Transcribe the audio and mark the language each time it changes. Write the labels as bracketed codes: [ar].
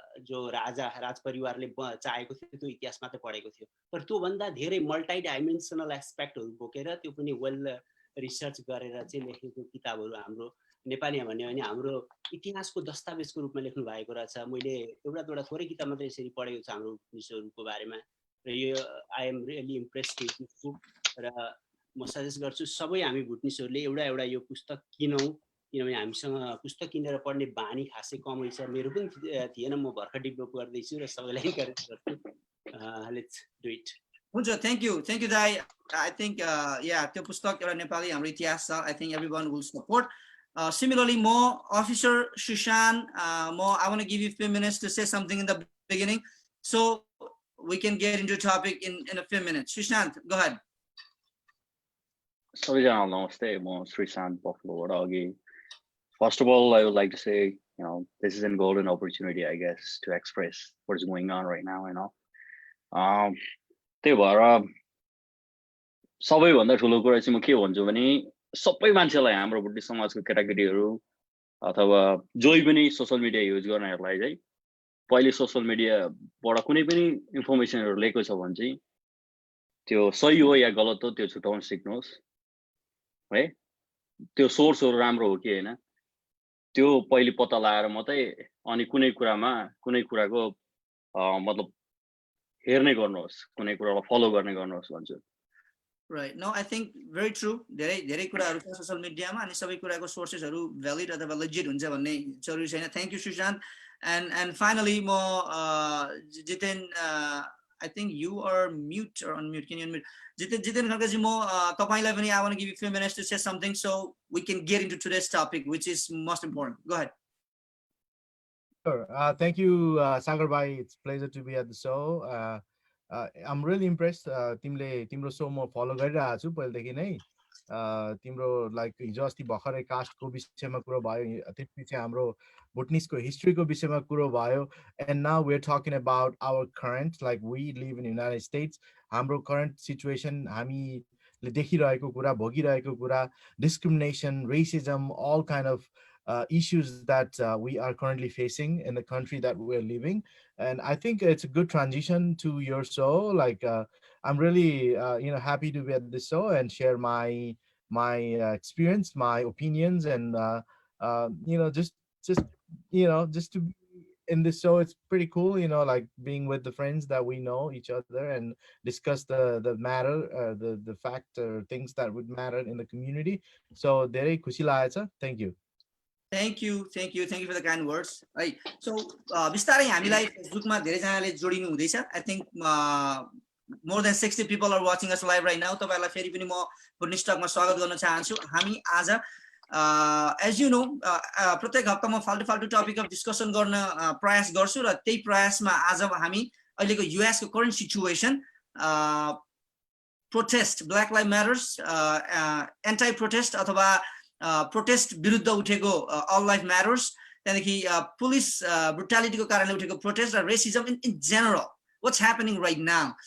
[ne] जो राज परिवारले चाहेको थियो त्यो इतिहास मात्रै पढेको थियो तर त्यो भन्दा धेरै मल्टी डाइमेन्सनल एस्पेक्टहरु बोकेर त्यो पनि वेल रिसर्च गरेर चाहिँ लेखेको किताबहरु हाम्रो नेपालीमा भन्यो भने हाम्रो इतिहासको दस्तावेजको रूपमा लेख्नु भएको रहेछ मैले एउटा थोरै किताब मात्रै यसरी पढेको छ हाम्रो पुलिसहरुको बारेमा र यो [en] I am really impressed with this book [ne] र म सजेस्ट गर्छु सबै हामी भुटनिसहरुले एउटा यो पुस्तक किनौँ किनभने हामीसँग पुस्तक किनेर पढ्ने बानी खासै कमै छ मेरो पनि थिएन म भर्खर डेभलप गर्दैछु र सबैलाई इन्करेज गर्छु [en] let's do it [ne] हुन्छ थ्यांक यू दाइ आई थिंक या त्यो पुस्तक एउटा नेपाली हाम्रो इतिहास छ I think everyone will support [en] similarly more officer Shushan I want to give you a few minutes to say something in the beginning so we can get into the topic in a few minutes. Shushan, go ahead. [ne] सबैजनालाई नमस्ते म श्रीशान्त बफलोबाट अघि [en] First of all, I would like to say, this is a golden opportunity, I guess, to express what is going on right now, [ne] त्यही भएर सबैभन्दा ठुलो कुरा चाहिँ म के भन्छु भने सबै मान्छेलाई हाम्रो बुद्धिस्ट समाजको केटाकेटीहरू अथवा जोइ पनि सोशल मिडिया युज गर्नेहरूलाई चाहिँ पहिले सोशल मिडियाबाट कुनै पनि इन्फर्मेसनहरू लिएको छ भने चाहिँ त्यो सही हो या गलत हो त्यो छुटाउन सिक्नुहोस् है त्यो सोर्सहरू राम्रो हो कि हैन त्यो पहिले पत्ता लगाएर मात्रै अनि कुनै कुराको मतलब हेर्ने गर्नुहोस् कुनै कुरालाई फलो गर्ने गर्नुहोस् भन्छु. [en] Right. No, I think very true. [ne] धेरै कुराहरु छ सोशल मिडियामा अनि सबै कुराको सोर्सेसहरु भ्यालिड अथवा लेजिट हुन्छ भन्ने जरुरी छैन. [en] Thank you Sushant. And finally mo Jiten I think you are mute or unmute. Can you unmute? Jiten Khadkaji mo [ne] तपाईलाई पनि [en] I want to give you a few minutes to say something so we can get into today's topic which is most important. Go ahead. Sure. Thank you Sagar bhai. It's a pleasure to be at the show. I'm really impressed. [ne] तिम्रो show म follow गरिरहेको छु पहिलेदेखि नै तिम्रो like हिजो अस्ति भर्खरै कास्टको विषयमा कुरो भयो त्यसपछि हाम्रो भुटनिसको हिस्ट्रीको विषयमा कुरो भयो [en] and now we're talking about our current like we live in the United States [ne] हाम्रो current situation हामीले देखिरहेको कुरा भोगिरहेको कुरा [en] discrimination racism all kind of issues that we are currently facing in the country that we're living. And I think it's a good transition to your show. Like I'm really happy to be at this show and share my experience, my opinions, and just just to be in this show. It's pretty cool, like being with the friends that we know each other and discuss the matter, the fact or things that would matter in the community. So [ne] धेरै खुसी लागेछ. [en] Thank you. Thank you for the kind words. Right. [ne] So बिस्तारै हामीलाई फेसबुकमा धेरैजनाले जोडिनु हुँदैछ. [en] I think more than 60 people are watching us live right now. [ne] तपाईहरुलाई फेरि पनि म पुर्निस टकमा स्वागत गर्न चाहन्छु. हामी आज [en] as you know [ne] प्रत्येक हप्ता म फाल्टु टपिक अफ डिस्कसन गर्न प्रयास गर्छु र त्यही प्रयासमा आज हामी अहिलेको युएस को current situation, protest, black live matters, anti protest अथवा प्रोटेस्ट विरुद्ध उठेको अल लाइफ म्याटर्स, त्यहाँदेखि पुलिस ब्रुटालिटीको कारणले उठेको प्रोटेस्ट र racism in general, [en] What's happening right now.